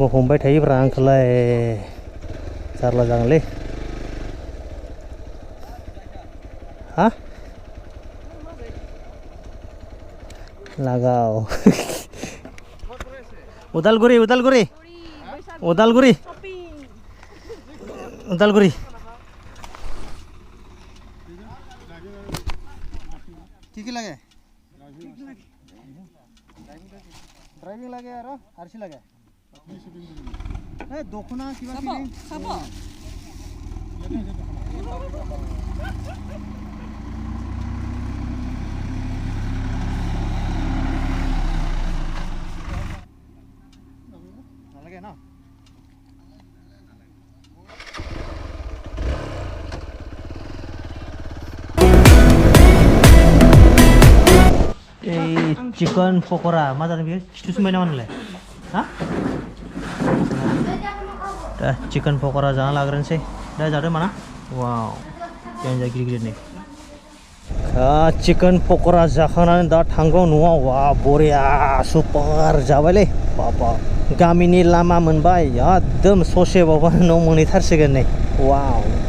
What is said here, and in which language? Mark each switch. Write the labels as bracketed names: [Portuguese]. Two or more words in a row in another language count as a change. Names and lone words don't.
[Bodo] हमबाय थायोब्रा आंखौलाय जारला जागोनलै हा लागाव [Assamese] उदालगुरि কি লাগে ড্রাইভিং লাগে আৰু আৰছি লাগে এই দখনা কিবা কিবি খাব নালাগে না [Bodo] चिकन पक'रा मा जादों बेयो खिथु सोमबाय नामा नोंलाय हा दा चिकन पक'रा जाना लाग्रोनोसै दा जादो माना वाव जा गिदिर नै चिकन पक'रा जाखांनानै दा थांगौ न'आव वा बरिया सुपार जाबायलै बाबा गामिनि लामा मोनबाय एकदम ससेबावबानो न' मोनहैथारसिगोन नै वाव